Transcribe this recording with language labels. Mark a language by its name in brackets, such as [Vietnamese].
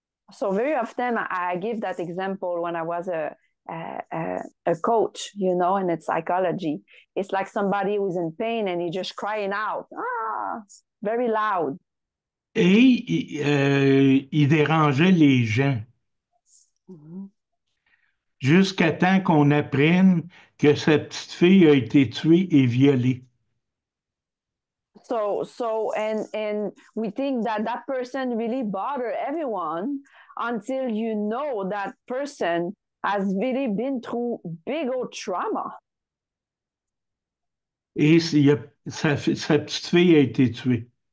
[English] So very often I give that example when I was a coach, in psychology. It's like somebody who's in pain and he's just crying out, very loud. [French] Et il dérangeait les gens. jusqu'à temps qu'on apprenne que cette petite fille a été tuée et violée. [English] And we think that that person really bothered everyone until you know that person has really been through big old trauma. [French] Et sa petite fille a été tuée.